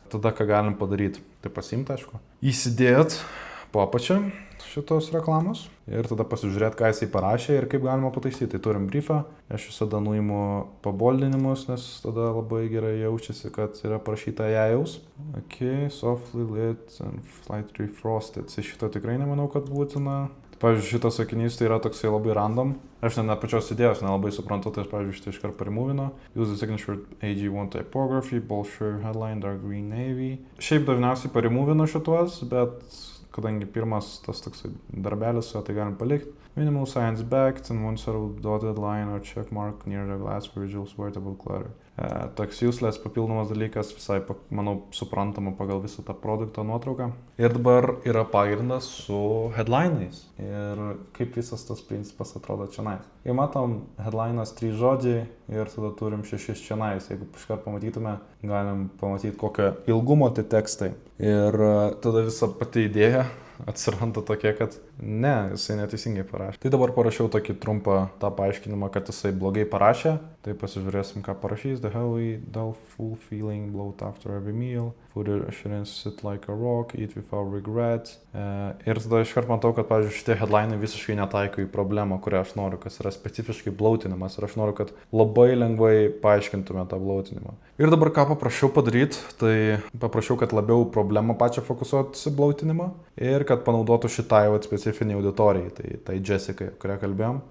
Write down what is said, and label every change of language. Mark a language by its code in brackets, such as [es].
[lt] Tada ką galim padaryti? Tai pasiimti, aišku. Įsidėt po apačią šitos reklamos ir tada pasižiūrėti, ką jisai parašė ir kaip galima pataisyti. Tai turim briefą, aš visada nuimu paboldinimus, nes tada labai gerai jaučiasi, kad yra parašyta jajaus. [en] Softly lit and slightly frosted. [lt] Tai šito tikrai nemanau, kad būtina. Pavyzdžiui, šitas sakinys tai yra toksai labai random. Aš net pačios idėjos nelabai suprantu, tai aš pavyzdžiui šitą iškart parimuvinu. [en] Use the signature AG1 typography, bold shirt headline, dark green navy. [lt] Šiaip dažniausiai parimuvinu šituos, bet kadangi pirmas tas toksai darbelis, tai galim palikti. [en] Minimal science backed and one sort of dotted line or check mark near the glass visuals vertical clutter. [lt] Toks useless papildomas dalykas, visai, manau, suprantama pagal visą tą produkto nuotrauką. Ir dabar yra pagrindas su headline'ais. Ir kaip visas tas principas atrodo čionais. Jei matom, headline'as 3 žodžiai ir tada turim 6 čionais. Jeigu iškart pamatytume, galim pamatyti kokio ilgumo tie tekstai. Ir tada visa pati idėja atsiranda tokia, kad ne, jisai neteisingai parašė. Tai dabar parašiau tokį trumpą tą paaiškinimą, kad jisai blogai parašė. Tai pasižiūrėsim, ką parašys. [en] The heavy, dull, full feeling, bloat after every meal. Food shouldn't sit like a rock, eat without regret. [lt] Ir tada iškart matau, kad, pavyzdžiui, šitie headline'ai visiškai netaiko į problemą, kurią aš noriu, kas yra specifiškai bloatinimas. Ir aš noriu, kad labai lengvai paaiškintume tą bloatinimą. Ir dabar ką paprašiau padaryti, tai paprašiau, kad labiau problemą pačią fokusuotųsi bloatinimą ir kad panaudotų šitai specifiniai auditorijai, tai Jessica, kurią kalbėjom.